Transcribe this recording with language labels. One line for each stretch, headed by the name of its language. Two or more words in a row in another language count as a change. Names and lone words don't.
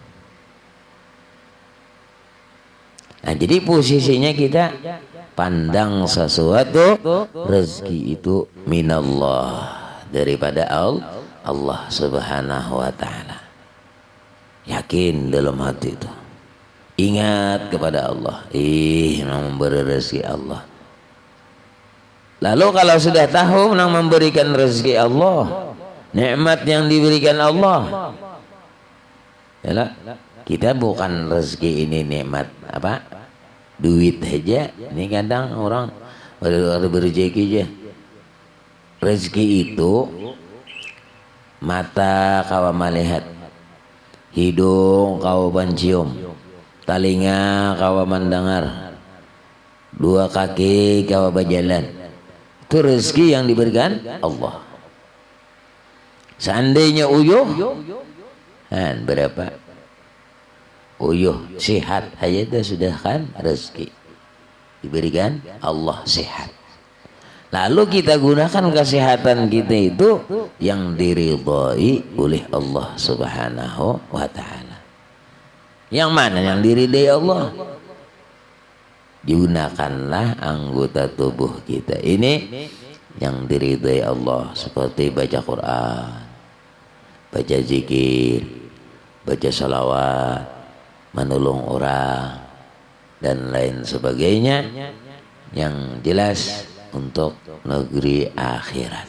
Indonesian: Nah, jadi posisinya kita pandang sesuatu rezeki itu minallah, daripada Allah
Arabic: سبحانه وتعالى.
Indonesian: Yakin dalam hati itu. Ingat kepada Allah. Memberi rezeki Allah. Lalu kalau sudah tahu yang memberikan rezeki Allah, nikmat yang diberikan Allah, yalah, kita bukan rezeki ini nikmat duit aja. Ini kadang orang ada berrezeki aja.
Banjar: Rezeki itu mata kawa melihat, hidung kawa mencium, telinga kawa mendengar, dua kaki kawa berjalan.
Indonesian: Itu rezeki yang diberikan Allah. Seandainya uyuh, berapa? Uyuh sehat aja sudah kan rezeki diberikan Allah sehat. Lalu kita gunakan kesehatan kita itu yang diridhai oleh Allah
Arabic: سبحانه وتعالى.
Indonesian: Yang mana yang diridhai Allah? Gunakanlah anggota tubuh kita ini yang diridhai Allah, seperti baca Quran, baca zikir, baca salawat, menolong orang, dan lain sebagainya, yang jelas untuk negeri akhirat.